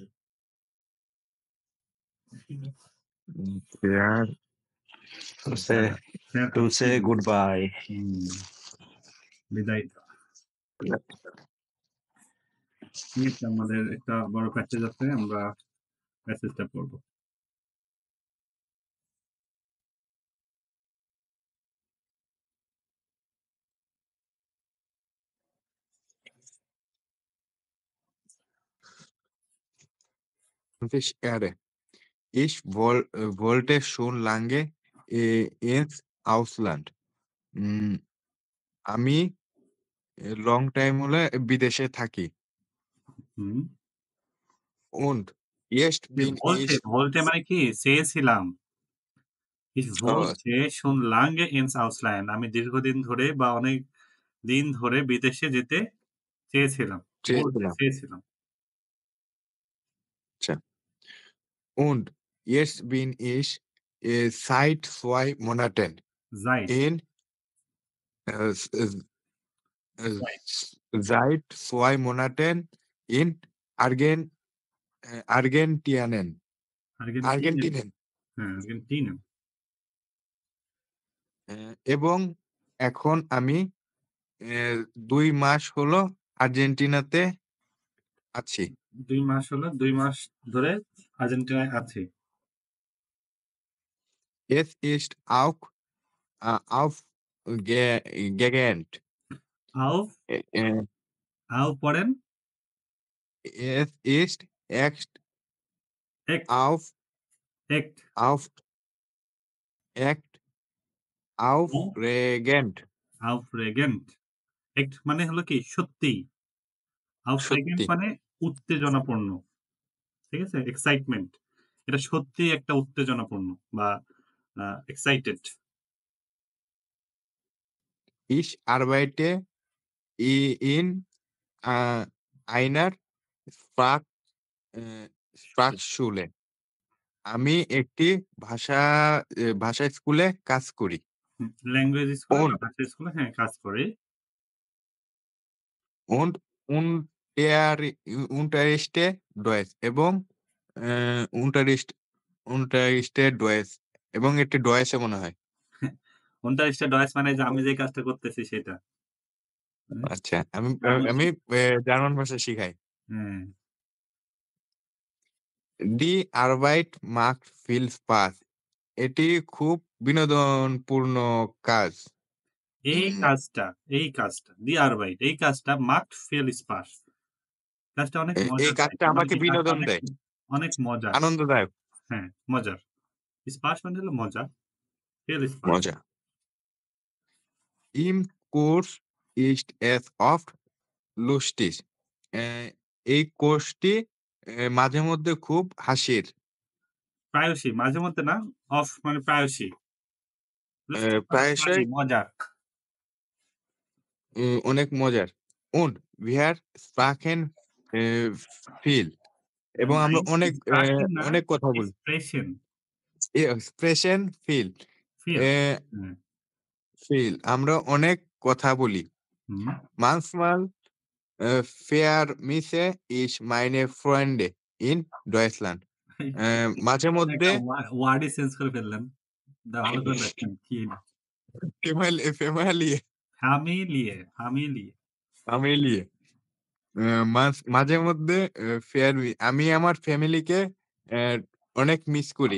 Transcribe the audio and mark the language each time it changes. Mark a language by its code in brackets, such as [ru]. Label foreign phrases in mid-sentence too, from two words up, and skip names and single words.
[bn] পেয়ার [en] to say good bye. [bn] বিদায় দেওয়া। ঠিক আছে, আমাদের একটা বড় প্যাসেজ আছে, আমরা প্যাসেজটা পড়বো। [de] Ich Erde. Ich wollte schon lange ins Ausland. [bn] আমি লং টাইম হলে বিদেশে থাকি। হুম [de] Und jetzt bin ich [bn] বলতে মানে কি? চেয়েছিলাম। Ich Oh. [de] wollte schon lange ins Ausland, [bn] আমি দীর্ঘদিন ধরে বা অনেক দিন ধরে বিদেশে যেতে চেয়েছিলাম। চেয়েছিলাম। [de] Und jetzt bin ich seit 2 Monaten Seit, in seit 2 Monaten in Argentinien. Argentinien, [bn] হ্যাঁ, Argentinien। এবং এখন আমি 2 মাস হলো আর্জেন্টিনাতে আছি। 2 মাস হলো, 2 মাস ধরে আর্জেন্টিনায় আছি। [de] Es ist auch aufregend. [bn] Auf, auf পড়েন। [de] Es ist echt Echt, echt, aufregend. [bn] aufregend। Echt মানে হলো কি? সত্যি। [de] Aufregend [bn] সত্যি। মানে উত্তেজনাপূর্ণ। ঠিক আছে? এক্সাইটমেন্ট। এটা সত্যিই একটা উত্তেজনাপূর্ণ বা এক্সাইটেড। [de] Ich arbeite in einer Sprachschule. [bn] আমি একটি ভাষা স্কুলে কাজ করি। ল্যাঙ্গুয়েজ স্কুলে [de] Und [bn] বা ভাষা স্কুলে হ্যাঁ, কাজ করে। [de] und unterrichte Deutsch এবং unterrichte Deutsch [bn] এবং এটি ডয়েসে মনে হয়। [de] unterrichte Deutsch [bn] মানে যে আমি যে কাজটা করতেছি সেটা। হ্যাঁ? আচ্ছা, আমি জার্মান আমি জার্মান ভাষা শিখাই। হ্যাঁ। [de] Die Arbeit macht viel Spaß. [bn] এটি খুব বিনোদনপূর্ণ কাজ। এই কাজটা [de] die Arbeit [bn] এই কাজটা [de] macht viel Spaß [bn] কাজটা অনেক এই মজার তাই। কাজটা তার মানে আমাকে কি কাজটা বিনোদন অনেক দেয়, অনেক মজার। আনন্দদায়ক, হ্যাঁ, মজার। Spaß মানে হলো মজা। [de] viel Spaß [bn] মজা। [de] Im Kurs ist es oft lustig. [bn] অ্যা এই কোর্সটি মাঝে মধ্যে খুব হাসির। প্রায়শই, মাঝে মধ্যে না, অফ মানে প্রায়শই। lustig মানে ফানি, প্রায়শই মজার। অনেক মজার। [de] Und wir sprachen viel. [bn] এবং আমরা [de] Nein, [bn] অনেক Sprachen না, অনেক কথা বলি। Expression, Expression viel. [de] viel. অ্যা হুম, [bn] viel আমরা অনেক কথা বলি। হুম। [de] Manchmal vermisse ich meine Freunde in Deutschland. [bn] মাঝে মধ্যে একটা ওয়ার্ডই চেঞ্জ করে ফেললেন। ভালো করে দেখেন কি না। ফ্যামিলি [de] Familie. [bn] ফ্যামিলি মাঝে মধ্যে আমি আমার ফ্যামিলিকে অনেক মিস করি।